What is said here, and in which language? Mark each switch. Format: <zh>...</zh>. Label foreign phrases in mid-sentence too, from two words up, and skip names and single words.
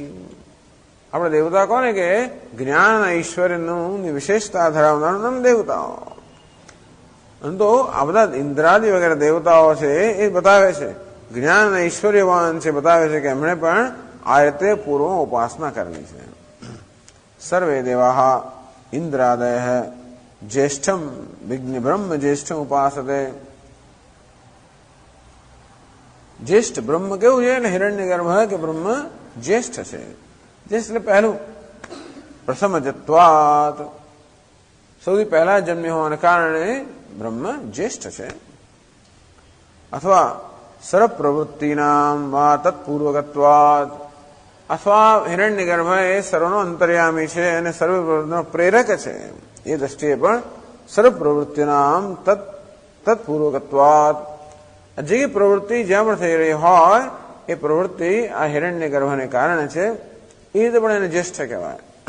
<gu>આપણે દેવતા કોને કે જ્ઞાન ઐશ્વર્યનું વિશેષતા ધરાવનારું નામ દેવતાઓ. તો આ બધા ઇન્દ્રાદિ વગેરે દેવતાઓ છે એ બતાવે છે જ્ઞાન ઐશ્વર્યવાન છે, બતાવે છે કે એમણે પણ આ રીતે પૂર્વ ઉપાસના કરેલી છે.</gu> <sa>सर्वे देवाः इंद्रादयः ज्येष्ठम विघ्न ब्रह्म ज्येष्ठम उपासते।</sa> <gu>જ્યેષ્ઠ બ્રહ્મ કેવું છે ને હિરણ્યગર્ભ કે બ્રહ્મ જ્યેષ્ઠ છે। ज्येष्ठ એટલે પહેલું પ્રથમજત્વાત સૌથી પહેલા જન્મ્યો હોવાને કારણે બ્રહ્મ જ્યેષ્ઠ છે। અથવા</gu> <sa>સર્વ પ્રવૃત્તિનામ વા તત્પૂર્વકત્વાત</sa> <gu>અથવા હિરણ્યગર્ભ એ સર્વનો અંતર્યામી છે અને સર્વ પ્રવૃત્તિનો પ્રેરક છે એ દ્રષ્ટિએ પણ</gu> <sa>સર્વ પ્રવૃત્તિનામ તત્પૂર્વકત્વાત</sa> <gu>જે પ્રવૃત્તિ જ્યાં પણ થઈ રહી હોય એ પ્રવૃત્તિ આ હિરણ્યગર્ભને કારણે છે એ રીતે પણ એને જ્યેષ્ઠ કહેવાય।</gu>